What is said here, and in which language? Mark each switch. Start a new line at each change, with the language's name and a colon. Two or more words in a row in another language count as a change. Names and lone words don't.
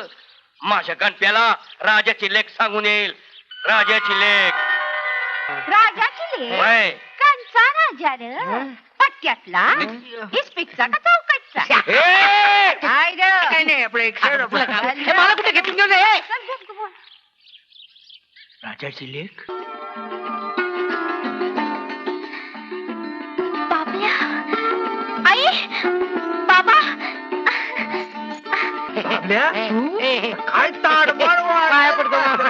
Marathi: माझ्या गणप्याला राजाची लेख सांगून येईल. राजाची लेख. राजाची लेक? होय. कंचा राजा र पट्ट्यातला, इस्पिकचा का चौकटचा? काय रे? काय नाही आपलं एक खेळ आपलं. हे मला कुठे घेतून घेऊन ये? चल, चल, तू बोल. राजाची लेख. बाबल्या, आई, बाबा. बाबड्या, ए, काय ताडमाड पाया पडतो.